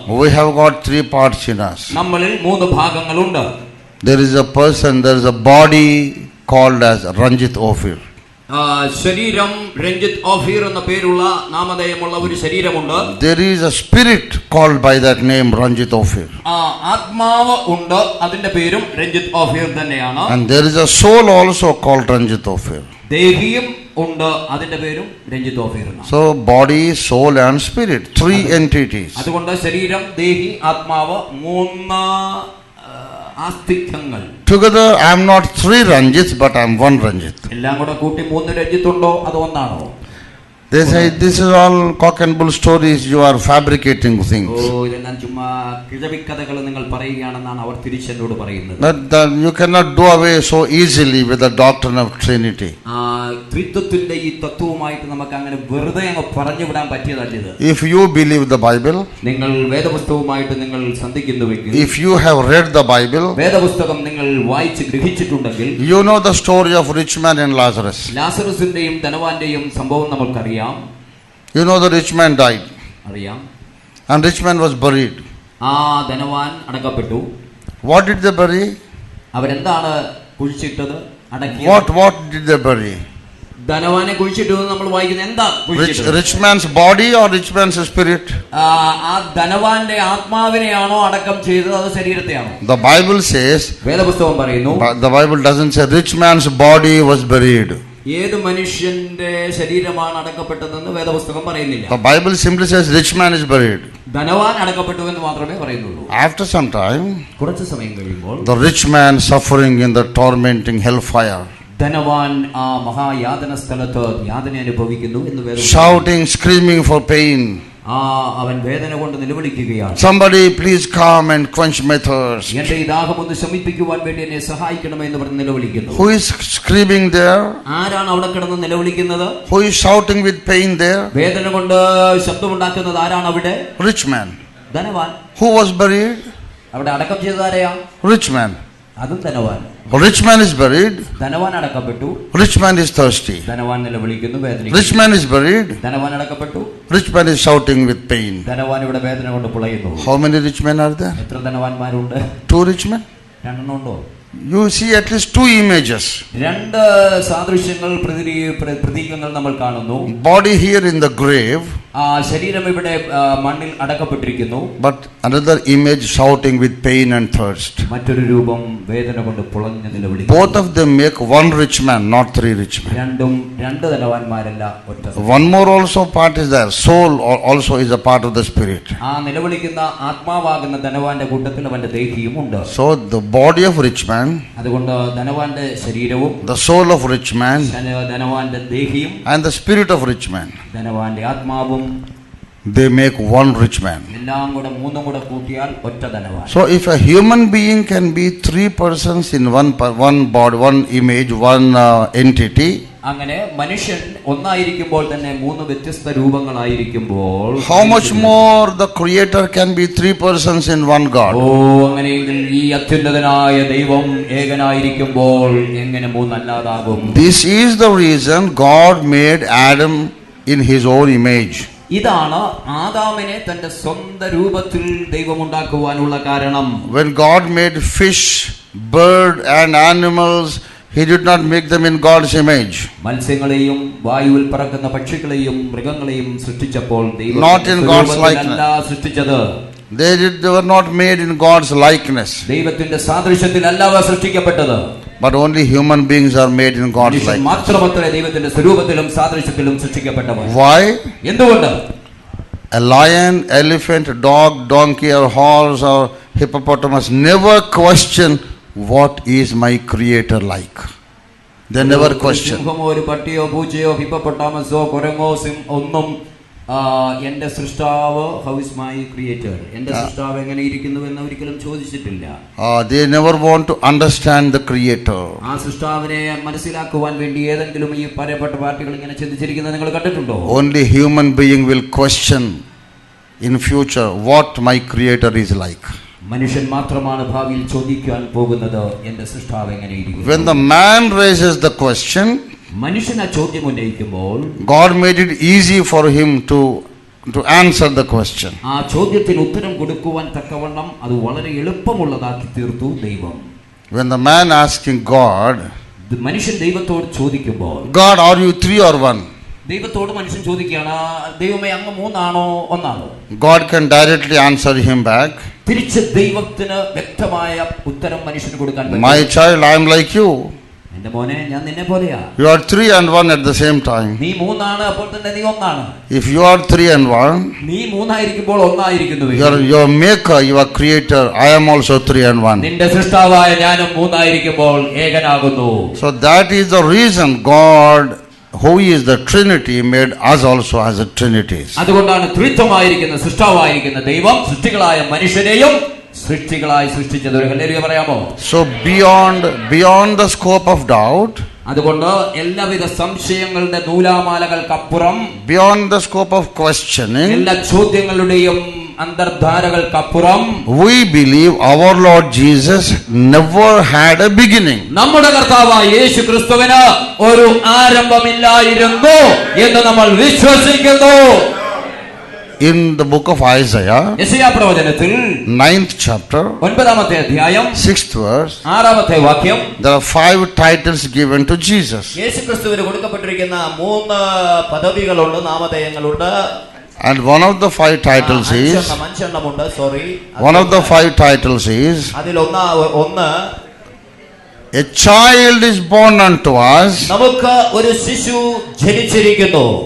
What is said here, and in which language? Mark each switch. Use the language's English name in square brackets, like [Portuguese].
[English] We have got three parts in us. [Malayalam] നമ്മളിൽ മൂന്ന് ഭാഗങ്ങളുണ്ട്. [English] There is a person, there is a body called as Ranjit Ophir. [Malayalam] ശരീരം രഞ്ജിത്ത് ഓഫീർ എന്ന പേരുള്ള നാമധേയമുള്ള ഒരു ശരീരമുണ്ട്. [English] There is a spirit called by that name Ranjit Ophir. [Malayalam] ആത്മാവ് ഉണ്ട്, അതിന്റെ പേരും രഞ്ജിത്ത് ഓഫീർ തന്നെയാണ്. [English] And there is a soul also called Ranjit Ophir. [Malayalam] ദേഹിയും ഉണ്ട്, അതിന്റെ പേരും Ranjith ഓഫീർ. [English] So body, soul and spirit, three entities. [Malayalam] അതുകൊണ്ട് ശരീരം, ദേഹി, ആത്മാവ്, മൂന്ന് ആസ്തിക്യങ്ങൾ. [English] Together I am not three Ranjits, but I am one Ranjit. [Malayalam] എല്ലാം കൂടെ കൂട്ടി മൂന്ന് രഞ്ജിത്തുണ്ടോ അത് ഒന്നാണോ? [English] They say this is all cock and bull stories, you are fabricating things. [Malayalam] ഇതെല്ലാം ചുമ്മാ കിഴവിക്കഥകൾ നിങ്ങൾ പറയുകയാണെന്നാണ് അവർ തിരിച്ചെന്നോട് പറയുന്നത്. [English] That you cannot do away so easily with the doctrine of Trinity. [Malayalam] ത്രിത്വത്തിന്റെ ഈ തത്വവുമായിട്ട് നമുക്ക് അങ്ങനെ വെറുതെ അങ്ങ് പറഞ്ഞു വിടാൻ പറ്റിയതല്ല. [English] If you believe the Bible, [Malayalam] നിങ്ങൾ വേദപുസ്തകവുമായിട്ട് നിങ്ങൾ സന്ധിക്കുന്നുവെങ്കിൽ, [English] if you have read the Bible, [Malayalam] വേദപുസ്തകം നിങ്ങൾ വായിച്ച് ഗ്രഹിച്ചിട്ടുണ്ടെങ്കിൽ, [English] you know the story of rich man and Lazarus. [Malayalam] ലാസറസിന്റെയും ധനവാന്റെയും സംഭവം നമുക്കറിയാം. [English] You know the rich man died. [Malayalam] അറിയാം. [English] And rich man was buried. [Malayalam] ധനവാൻ അടക്കപ്പെട്ടു. [English] What did they bury? [Malayalam] അവരെന്താണ് കുഴിച്ചിട്ടത്? [English] What did they bury? [Malayalam] ധനവാനെ കുഴിച്ചിട്ടു നമ്മൾ വായിക്കുന്നത് എന്താ? [English] Rich man's body or rich man's spirit? [Malayalam] ആ ധനവാന്റെ ആത്മാവിനെയാണോ അടക്കം ചെയ്തത്, അത് ശരീരത്തെയാണോ? [English] The Bible says, [Malayalam] വേദപുസ്തകം പറയുന്നു, [English] the Bible doesn't say rich man's body was buried. [Malayalam] ഏത് മനുഷ്യന്റെ ശരീരമാണ് അടക്കപ്പെട്ടതെന്ന് വേദപുസ്തകം പറയുന്നില്ല. [English] The Bible simply says rich man is buried. [Malayalam] ധനവാൻ അടക്കപ്പെട്ടു എന്ന് മാത്രമേ പറയുന്നുള്ളൂ. [English] After some time, [Malayalam] കുറച്ച് സമയം കഴിയുമ്പോൾ, [English] the rich man suffering in the tormenting hellfire, [Malayalam] ധനവാൻ ആ മഹായാതന സ്ഥലത്ത് യാതന അനുഭവിക്കുന്നു എന്ന് വേദം, [English] shouting, screaming for pain. [Malayalam] അവൻ വേദന കൊണ്ട് നിലവിളിക്കുകയാണ്. [English] Somebody please come and quench my thirst. [Malayalam] എന്റെ ഈ ദാഹം ഒന്ന് ശമിപ്പിക്കുവാൻ വേണ്ടി എന്നെ സഹായിക്കണമേ എന്ന് പറഞ്ഞ് നിലവിളിക്കുന്നു. [English] Who is screaming there? [Malayalam] ആരാണ് അവിടെ കിടന്ന് നിലവിളിക്കുന്നത്? [English] Who is shouting with pain there? [Malayalam] വേദന കൊണ്ട് ശബ്ദമുണ്ടാക്കുന്നത് ആരാണ് അവിടെ? [English] Rich man. [Malayalam] ധനവാൻ. [English] Who was buried? [Malayalam] അവിടെ അടക്കം ചെയ്തത് ആരെയാ? [English] Rich man. [Malayalam] അതും ധനവാൻ. [English] Rich man is buried. [Malayalam] ധനവാൻ അടക്കപ്പെട്ടു. [English] Rich man is thirsty. [Malayalam] ധനവാൻ നിലവിളിക്കുന്നു, വേദനിക്കുന്നു. [English] Rich man is buried. [Malayalam] ധനവാൻ അടക്കപ്പെട്ടു. [English] Rich man is shouting with pain. [Malayalam] ധനവാൻ ഇവിടെ വേദന കൊണ്ട് പുളയുന്നു. [English] How many rich men are there? [Malayalam] എത്ര ധനവാന്മാരുണ്ട്? 2 [English] rich men. [Malayalam] രണ്ടെണ്ണം ഉണ്ടോ? [English] You see at least 2 images. [Malayalam] രണ്ട് സാദൃശ്യങ്ങൾ, പ്രതീകങ്ങൾ നമ്മൾ കാണുന്നു. [English] Body here in the grave. [Malayalam] ശരീരം ഇവിടെ മണ്ണിൽ അടക്കപ്പെട്ടിരിക്കുന്നു. [English] But another image shouting with pain and thirst. [Malayalam] മറ്റൊരു രൂപം വേദന കൊണ്ട് പുളഞ്ഞു നിലവിളിക്കുന്നു. [English] Both of them make one rich man, not three rich men. [Malayalam] രണ്ടും രണ്ട് ധനവാന്മാരല്ല, ഒറ്റ. [English] One more also part is there. Soul also is a part of the spirit. [Malayalam] ആ നിലവിളിക്കുന്ന ആത്മാവാകുന്ന ധനവാന്റെ കൂട്ടത്തിൽ അവന്റെ ദേഹിയും ഉണ്ട്. [English] So the body of rich man, [Malayalam] അതുകൊണ്ട് ധനവാന്റെ ശരീരവും, [English] the soul of rich man, [Malayalam] ധനവാന്റെ ദേഹിയും, [English] and the spirit of rich man, [Malayalam] ധനവാന്റെ ആത്മാവും, [English] they make one rich man. [Malayalam] എല്ലാം കൂടെ മൂന്നും കൂടെ കൂട്ടിയാൽ ഒറ്റ ധനവാൻ. [English] So if a human being can be three persons in one body, one image, one entity, [Malayalam] അങ്ങനെ മനുഷ്യൻ ഒന്നായിരിക്കുമ്പോൾ തന്നെ മൂന്ന് വ്യത്യസ്ത രൂപങ്ങളായിരിക്കുമ്പോൾ, [English] how much more the creator can be three persons in one God? [Malayalam] അങ്ങനെയെങ്കിൽ ഈ അത്യുന്നതനായ ദൈവം ഏകനായിരിക്കുമ്പോൾ എങ്ങനെ മൂന്നല്ലാതാകും? [English] This is the reason God made Adam in his own image. [Malayalam] ഇതാണ് ആദാമിനെ തന്റെ സ്വന്തം രൂപത്തിൽ ദൈവം ഉണ്ടാക്കുവാനുള്ള കാരണം. [English] When God made fish, bird and animals, he did not make them in God's image. [Malayalam] മത്സ്യങ്ങളെയും വായുവിൽ പറക്കുന്ന പക്ഷികളെയും മൃഗങ്ങളെയും സൃഷ്ടിച്ചപ്പോൾ ദൈവം [English] Not in God's likeness. [Malayalam] സൃഷ്ടിച്ചത്. [English] They were not made in God's likeness. [Malayalam] ദൈവത്തിന്റെ സാദൃശ്യത്തിലല്ല അവ സൃഷ്ടിക്കപ്പെട്ടത്. [English] But only human beings are made in God's likeness. [Malayalam] മാത്രമത്രേ ദൈവത്തിന്റെ സ്വരൂപത്തിലും സാദൃശ്യത്തിലും സൃഷ്ടിക്കപ്പെട്ടവർ. [English] Why? [Malayalam] എന്തുകൊണ്ട്? [English] A lion, elephant, dog, donkey or horse or hippopotamus never question what is my creator like. They never question. [Malayalam] സിംഹമോ ഒരു പട്ടിയോ പൂച്ചയോ ഹിപ്പോപ്പൊട്ടാമസോ കുരങ്ങോ ഒന്നും എന്റെ സൃഷ്ടാവ്, [English] how is my creator, [Malayalam] എന്റെ സൃഷ്ടാവ് എങ്ങനെ ഇരിക്കുന്നു എന്ന് ഒരിക്കലും ചോദിച്ചിട്ടില്ല. [English] They never want to understand the creator. [Malayalam] ആ സൃഷ്ടാവിനെ മനസ്സിലാക്കുവാൻ വേണ്ടി ഏതെങ്കിലും ഈ പറയപ്പെട്ട പാർട്ടികൾ ഇങ്ങനെ ചിന്തിച്ചിരിക്കുന്നത് നിങ്ങൾ കണ്ടിട്ടുണ്ടോ? [English] Only human being will question in future what my creator is like. [Malayalam] മനുഷ്യൻ മാത്രമാണ് ഭാവിയിൽ ചോദിക്കാൻ പോകുന്നത്, എന്റെ സൃഷ്ടാവ് എങ്ങനെ ഇരിക്കുന്നു. [English] When the man raises the question, [Malayalam] മനുഷ്യൻ ആ ചോദ്യം ഉന്നയിക്കുമ്പോൾ [English] God made it easy for him to answer the question. [Malayalam] ആ ചോദ്യത്തിന് ഉത്തരം കൊടുക്കുവാൻ തക്കവണ്ണം അത് വളരെ എളുപ്പമുള്ളതാക്കി തീർത്തു ദൈവം. [English] When the man asking God, [Malayalam] മനുഷ്യൻ ദൈവത്തോട് ചോദിക്കുമ്പോൾ, [English] God, are you three or one? [Malayalam] ദൈവത്തോട് മനുഷ്യൻ ചോദിക്കുകയാണ്, ദൈവമേ അങ്ങ് മൂന്നാണോ ഒന്നാണോ? [English] God can directly answer him back, [Malayalam] തിരിച്ച് ദൈവത്തിന് വ്യക്തമായ ഉത്തരം മനുഷ്യന് കൊടുക്കാൻ പറ്റും. [English] My child, I am like you. [Malayalam] എന്റെ മോനെ, ഞാൻ നിന്നെ പോലെയാ. [English] You are three and one at the same time. [Malayalam] നീ മൂന്നാണ്, അപ്പോൾ തന്നെ നീ ഒന്നാണ്. [English] If you are three and one, [Malayalam] നീ മൂന്നായിരിക്കുമ്പോൾ ഒന്നായിരിക്കുന്നു. [English] your maker, your creator, I am also three and one. [Malayalam] നിന്റെ സൃഷ്ടാവായ ഞാനും മൂന്നായിരിക്കുമ്പോൾ ഏകനാകുന്നു. [English] So that is the reason God, who is the Trinity, made us also as a Trinity. [Malayalam] അതുകൊണ്ടാണ് ത്രിത്വമായിരിക്കുന്ന സൃഷ്ടാവായിരിക്കുന്ന ദൈവം സൃഷ്ടികളായ മനുഷ്യരെയും സൃഷ്ടികളായി സൃഷ്ടിച്ചത്. ഒരു hallelujah പറയാമോ? [English] So beyond the scope of doubt, [Malayalam] അതുകൊണ്ട് എല്ലാവിധ സംശയങ്ങളുടെ നൂലാമാലകൾക്കപ്പുറം, [English] beyond the scope of questioning, [Malayalam] എല്ലാ ചോദ്യങ്ങളുടെയും അന്തർധാരകൾക്കപ്പുറം, [English] we believe our Lord Jesus never had a beginning. [Malayalam] നമ്മുടെ കർത്താവായ യേശു ക്രിസ്തുവിന് ഒരു ആരംഭമില്ലായിരുന്നു എന്ന് നമ്മൾ വിശ്വസിക്കുന്നു. [English] In the book of Isaiah, [Malayalam] യെശയ്യാ പ്രവചനത്തിൽ [English] 9th chapter, [Malayalam] 9-ാമത്തെ അധ്യായം [English] 6th verse, [Malayalam] 6-ാമത്തെ വാക്യം, [English] there are 5 titles given to Jesus. [Malayalam] യേശുക്രിസ്തുവിന് കൊടുക്കപ്പെട്ടിരിക്കുന്ന 3 പദവികളുണ്ട്, നാമധേയങ്ങളുണ്ട്. [English] And one of the 5 titles is, [Malayalam] അഞ്ചെണ്ണമുണ്ട്, sorry. [English] one of the 5 titles is, [Malayalam] അതിൽ ഒന്ന്, [English] a child is born unto us, [Malayalam] നമുക്ക് ഒരു ശിശു ജനിച്ചിരിക്കുന്നു.